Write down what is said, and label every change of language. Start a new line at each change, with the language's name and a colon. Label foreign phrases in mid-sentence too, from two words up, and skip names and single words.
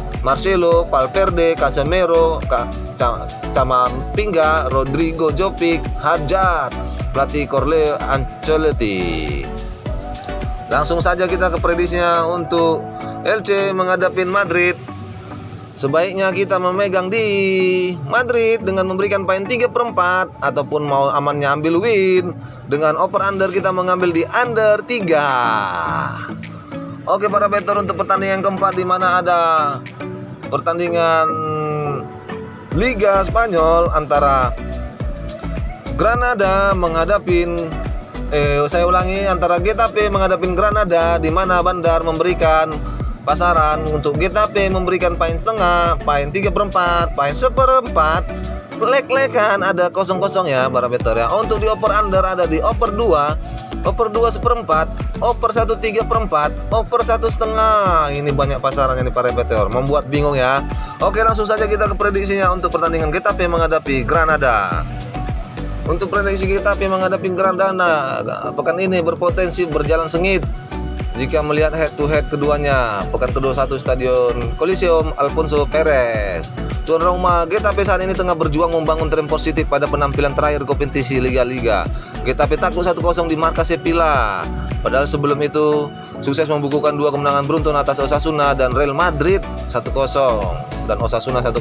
Indonesian: Marcelo, Valverde, Casemiro, Camavinga, Rodrigo Jovic, Hazard, pelatih Carlo Ancelotti. Langsung saja kita ke prediksinya untuk Elche menghadapi Madrid. sebaiknya kita memegang di Madrid dengan memberikan poin 3/4, ataupun mau amannya ambil win dengan
English: over under
Indonesian: kita mengambil di under 3. Oke para better, untuk pertandingan keempat di mana ada pertandingan Liga Spanyol antara Granada menghadapin antara Getafe menghadapin Granada, di mana Bandar memberikan pasaran untuk Getafe memberikan poin setengah, poin 3/4, poin 1/4. Lek-lekan ada 0-0 ya para better ya. Untuk di
English: over under
Indonesian: ada di over 2, over 2 1/4, over 1 3/4, over 1/2. Ini banyak pasarannya nih para better, membuat bingung ya. Oke, langsung saja kita ke prediksinya untuk pertandingan Getafe menghadapi Granada. Untuk prediksi Getafe menghadapi Granada pekan ini berpotensi berjalan sengit jika melihat
English: head to head
Indonesian: keduanya. Pekan ke-21 Stadion Coliseum Alfonso Perez. Tuan rumah Getafe saat ini tengah berjuang membangun tren positif pada penampilan terakhir kompetisi Liga. Getafe takluk 1-0 di markas Sevilla. Padahal sebelum itu sukses membukukan 2 kemenangan beruntun atas Osasuna dan Real Madrid 1-0 dan Osasuna 1-0.